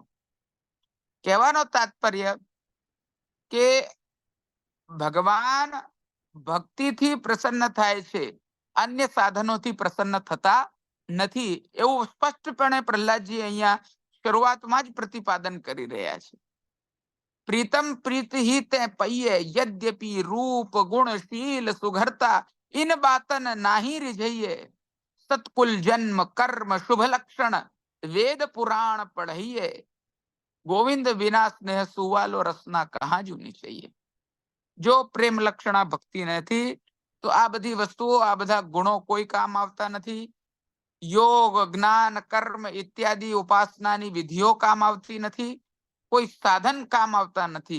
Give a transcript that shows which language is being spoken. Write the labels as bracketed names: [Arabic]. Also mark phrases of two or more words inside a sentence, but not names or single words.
[Gujarati] કહેવાનો તાત્પર્ય કે ભગવાન ભક્તિથી પ્રસન્ન થાય છે, અન્ય સાધનોથી પ્રસન્ન થતા નથી, એવું સ્પષ્ટપણે પ્રહલાદજી અહીંયા શરૂઆતમાં જ પ્રતિપાદન કરી રહ્યા છે. [Hindi] प्रीतम प्रीत ही ते पइये यद्यपि रूप गुण शील सुघरता इन बातन नाही रिझइये सतकुल जन्म कर्म शुभ लक्षण वेद पुराण पढ़इये गोविंद विना स्नेह सुवालो रसना कहाँ जूनी चाहिए. [Gujarati] જો પ્રેમ લક્ષણા ભક્તિ નથી તો આ બધી વસ્તુઓ, આ બધા ગુણો કોઈ કામ આવતા નથી. યોગ, જ્ઞાન, કર્મ ઇત્યાદિ ઉપાસનાની વિધિઓ કામ આવતી નથી. કોઈ સાધન કામ આવતા નથી.